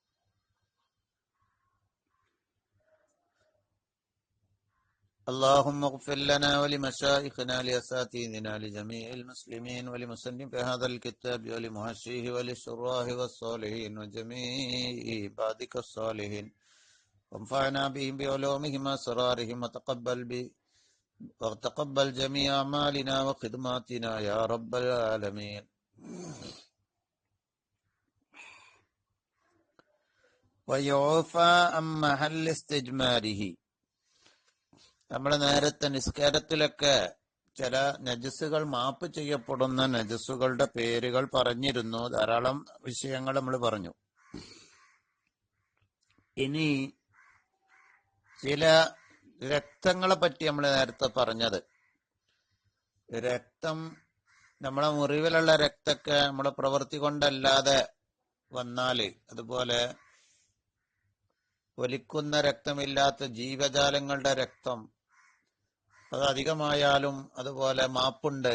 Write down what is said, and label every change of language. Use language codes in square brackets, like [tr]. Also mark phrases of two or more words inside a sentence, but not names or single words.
[ar] اللهم اغفر لنا ولمشايخنا لأساتذتنا لجميع المسلمين ولمصنف هذا الكتاب ولمحشيه وللشراح والصالحين وجميع عبادك الصالحين وانفعنا بهم بعلومهم وأسرارهم وتقبل جميع أعمالنا وخدماتنا يا رب العالمين. ويعفى عن محل استجماره. [ml] നമ്മൾ നേരത്തെ നിസ്കാരത്തിലൊക്കെ ചില നജസ്സുകൾ മാപ്പ് ചെയ്യപ്പെടുന്ന നജസ്സുകളുടെ പേരുകൾ പറഞ്ഞിരുന്നു. ധാരാളം വിഷയങ്ങൾ നമ്മൾ പറഞ്ഞു. ഇനി ചില രക്തങ്ങളെ പറ്റി നമ്മൾ നേരത്തെ പറഞ്ഞത്, രക്തം നമ്മളെ മുറിവിലുള്ള രക്തമൊക്കെ നമ്മളെ പ്രവൃത്തി കൊണ്ടല്ലാതെ വന്നാല്, അതുപോലെ ഒലിക്കുന്ന രക്തമില്ലാത്ത ജീവജാലങ്ങളുടെ രക്തം അത് അധികമായാലും അതുപോലെ മാപ്പുണ്ട്.